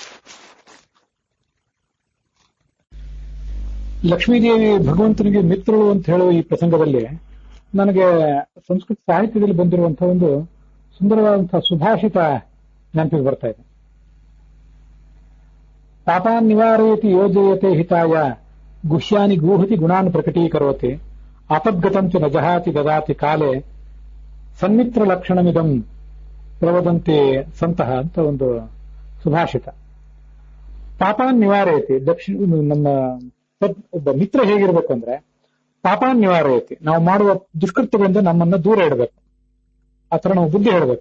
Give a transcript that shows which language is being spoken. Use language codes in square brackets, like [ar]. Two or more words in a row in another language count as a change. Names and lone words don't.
[kn] ಲಕ್ಷ್ಮೀದೇವಿ ಭಗವಂತನಿಗೆ ಮಿತ್ರಳು ಅಂತ ಹೇಳುವ ಈ ಪ್ರಸಂಗದಲ್ಲಿ ನನಗೆ ಸಂಸ್ಕೃತ ಸಾಹಿತ್ಯದಲ್ಲಿ ಬಂದಿರುವಂತಹ ಒಂದು ಸುಂದರವಾದಂತಹ ಸುಭಾಷಿತ ನೆನಪಿಗೆ ಬರ್ತಾ ಇದೆ. [sa] ಪಾಪಾನ್ ನಿವಾರಯತಿ ಯೋಜಯತೆ ಹಿತಾಯ ಗುಹ್ಯಾನಿ ಗೂಹತಿ ಗುಣಾನ್ ಪ್ರಕಟೀಕರೋತಿ ಆಪದ್ಗತಂಚ ನ ಜಹಾತಿ ದದಾತಿ ಕಾಲೆ ಸನ್ಮಿತ್ರ ಲಕ್ಷಣಮಿದಂ ಪ್ರವದಂತೆ ಸಂತಹ [kn] ಅಂತ ಒಂದು ಸುಭಾಷಿತ. [sa] ಪಾಪಾನ್ ನಿವಾರಯತಿ, [kn] ನಮ್ಮ ಒಬ್ಬ ಮಿತ್ರ ಹೇಗಿರ್ಬೇಕು ಅಂದ್ರೆ [sa] ಪಾಪಾನ್ ನಿವಾರಯತಿ, [kn] ನಾವು ಮಾಡುವ ದುಷ್ಕೃತ್ಯಗಳಿಂದ ನಮ್ಮನ್ನ ದೂರ ಇಡಬೇಕು, ಆ ತರ ನಾವು ಬುದ್ಧಿ ಹೇಳಬೇಕು.